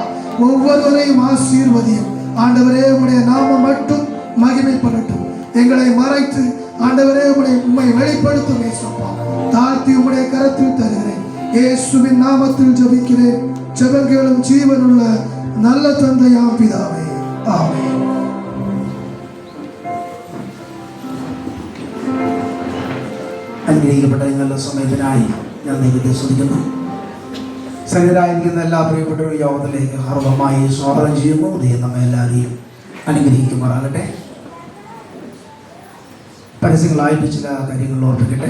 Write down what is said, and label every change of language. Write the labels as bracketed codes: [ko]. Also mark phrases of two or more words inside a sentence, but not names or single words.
[ta] ஒவ்வொருவரையும் ஆசீர்வதியும் ஆண்டவரே. உம்முடைய நாமம் மட்டும் மகிமைப்படட்டும். எங்களை மறைத்து ஆண்டவரே உம்மை வெளிப்படுத்தும் அப்பா. தாழ்த்தி உம்முடைய கரத்தில் தருகிறேன். இயேசுவின் நாமத்தில் ஜெபிக்கிறேன். ஜெபங்களும் ஜீவனுள்ள நல்ல தந்தையாம் பிதாவே, ஆமென். [ml] അനുഗ്രഹിക്കപ്പെട്ട നല്ല സമയത്തിനായി ഞാൻ ദൈവത്തെ സ്തുതിക്കുന്നു. സന്നിധരായിരിക്കുന്ന എല്ലാ പ്രിയപ്പെട്ടവരും യോഗത്തിലേക്ക് ഹർവമായി സ്വാഗതം ചെയ്യുന്നു. ദൈവം നമ്മെ എല്ലാവരെയും അനുഗ്രഹിക്കുമാറാകട്ടെ. പരസ്യങ്ങളായിട്ട് ചില കാര്യങ്ങൾ ഓർപ്പിക്കട്ടെ.